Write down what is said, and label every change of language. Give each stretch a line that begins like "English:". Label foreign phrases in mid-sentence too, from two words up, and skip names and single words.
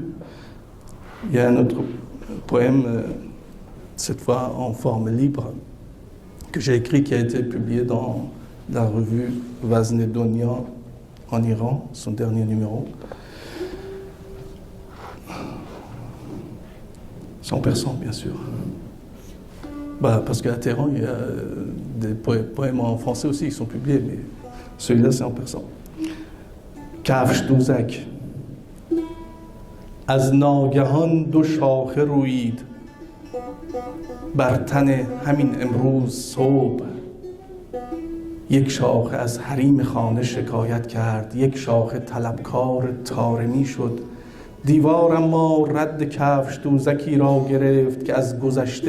French: Il y a un autre poème, cette fois en forme libre, que j'ai écrit, qui a été publié dans la revue Vaznedonian en Iran, son dernier numéro. C'est en persan, bien sûr. Parce qu'à Téhéran, il y a des poèmes en français aussi qui sont publiés, mais celui-là, c'est en persan.
Persian: کفش دوزک از ناگهان 2 شاخه رویید بر تن همین امروز صبح یک شاخه از حریم خانه شکایت کرد یک شاخه طلبکار طارمی شد دیوار اما رد کفش دوزکی را گرفت که از گذشته